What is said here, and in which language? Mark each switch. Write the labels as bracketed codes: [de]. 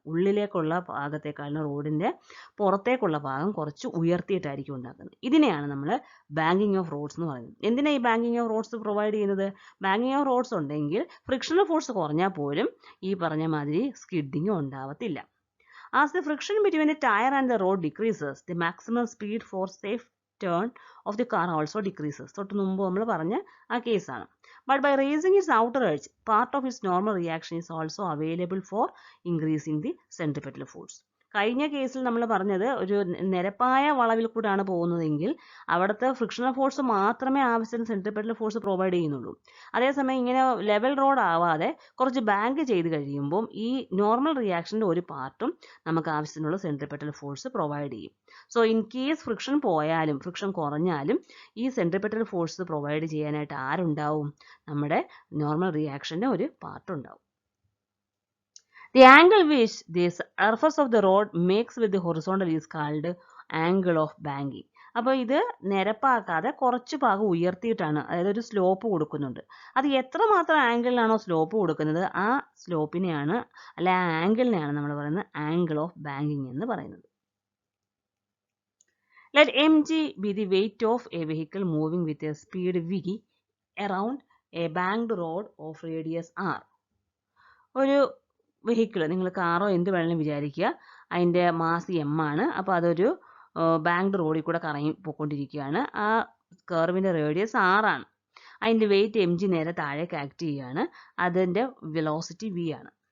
[ml] ഉള്ളിലേക്കുള്ള ഭാഗത്തേക്കാളും റോഡിൻ്റെ പുറത്തേക്കുള്ള ഭാഗം കുറച്ച് ഉയർത്തിയിട്ടായിരിക്കും ഉണ്ടാക്കുന്നത്. ഇതിനെയാണ് നമ്മൾ ബാങ്കിങ് ഓഫ് റോഡ്സ് എന്ന് പറയുന്നത്. എന്തിനാണ് ഈ ബാങ്കിങ് ഓഫ് റോഡ്സ് പ്രൊവൈഡ് ചെയ്യുന്നത്? ബാങ്കിങ് ഓഫ് റോഡ്സ് ഉണ്ടെങ്കിൽ ഫ്രിക്ഷണൽ ഫോഴ്സ് കുറഞ്ഞാൽ പോലും ഈ പറഞ്ഞ മാതിരി സ്കിഡിങ് ഉണ്ടാവത്തില്ല. [en] As the friction between the tire and the road decreases, the maximum speed for safe turn of the car also decreases. [ml] തൊട്ട് മുമ്പ് നമ്മൾ പറഞ്ഞ ആ കേസാണ്. [en] But by raising its outer edge, part of its normal reaction is also available for increasing the centripetal force. [ml] കഴിഞ്ഞ കേസിൽ നമ്മൾ പറഞ്ഞത് ഒരു നിരപ്പായ വളവിൽ കൂടെയാണ് പോകുന്നതെങ്കിൽ അവിടുത്തെ ഫ്രിക്ഷണൽ ഫോഴ്സ് മാത്രമേ ആവശ്യത്തിന് സെൻട്രിപെറ്റൽ ഫോഴ്സ് പ്രൊവൈഡ് ചെയ്യുന്നുള്ളൂ. അതേസമയം ഇങ്ങനെ ലെവൽ റോഡ് ആവാതെ കുറച്ച് ബാങ്ക് ചെയ്ത് കഴിയുമ്പോൾ ഈ നോർമൽ റിയാക്ഷൻ്റെ ഒരു പാർട്ടും നമുക്ക് ആവശ്യത്തിനുള്ള സെൻട്രിപെറ്റൽ ഫോഴ്സ് പ്രൊവൈഡ് ചെയ്യും. [en] so in case [ml] ഫ്രിക്ഷൻ പോയാലും ഫ്രിക്ഷൻ കുറഞ്ഞാലും ഈ സെൻട്രിപെറ്റൽ ഫോഴ്സ് പ്രൊവൈഡ് ചെയ്യാനായിട്ട് ആരുണ്ടാവും? നമ്മുടെ നോർമൽ റിയാക്ഷൻ്റെ ഒരു പാർട്ട് ഉണ്ടാവും. [en] The angle which the surface of the road makes with the horizontal is called angle of banking. [ml] അപ്പോൾ ഇത് നിരപ്പാക്കാതെ കുറച്ച് ഭാഗം ഉയർത്തിയിട്ടാണ്, അതായത് ഒരു സ്ലോപ്പ് കൊടുക്കുന്നുണ്ട്. അത് എത്രമാത്രം ആംഗിളിലാണോ സ്ലോപ്പ് കൊടുക്കുന്നത് ആ സ്ലോപ്പിനെയാണ്, അല്ലെ ആ ആംഗിളിനെയാണ് നമ്മൾ പറയുന്നത് ആംഗിൾ ഓഫ് ബാങ്കിങ് എന്ന് പറയുന്നത്. [en] Let mg be the weight of a vehicle moving with a speed v around a banked road of radius r. [ml] ഒരു വെഹിക്കിൾ, നിങ്ങൾ കാറോ എന്ത് വേണമെങ്കിലും വിചാരിക്കുക, അതിൻ്റെ മാസ് എം ആണ്. അപ്പോൾ അതൊരു ബാങ്ക്ഡ് റോഡിൽ കൂടെ കറങ്ങി പോയിക്കൊണ്ടിരിക്കുകയാണ്. ആ കർവിൻ്റെ റേഡിയസ് 6 ആണ്. അതിൻ്റെ വെയിറ്റ് mg നേരെ താഴേക്ക് ആക്ട് ചെയ്യുകയാണ്. അതിൻ്റെ വെലോസിറ്റി v ആണ്.